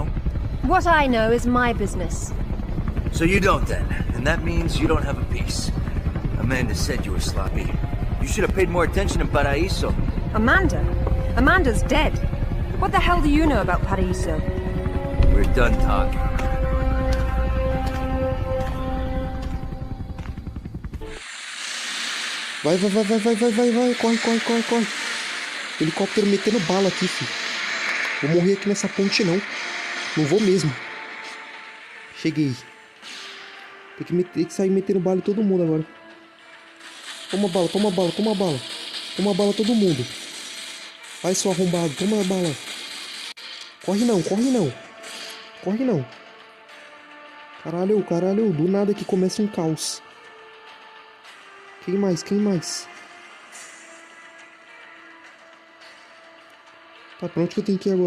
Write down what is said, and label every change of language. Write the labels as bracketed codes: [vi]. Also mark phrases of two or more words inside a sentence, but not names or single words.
[en] What I know is my business. So you don't then, and that means you don't have a piece. Amanda said you were sloppy. You should have paid more attention in Paraíso. Amanda? Amanda's dead. What the hell do you know about Paraíso? We're done talking. [pt] Vai, vai, vai, vai, vai, vai, vai, vai. Corre, corre, corre, corre. Helicóptero metendo bala aqui, filho. Vou morrer aqui nessa ponte, não. Não vou mesmo. Cheguei. Tem que sair metendo bala em todo mundo agora. Toma bala, toma bala, toma bala. Toma bala todo mundo. Vai, seu arrombado, toma bala. Corre não, corre não. Corre não. Caralho, caralho, do nada que começa um caos. Quem mais, quem mais? Tá, pra onde que eu tenho que ir agora?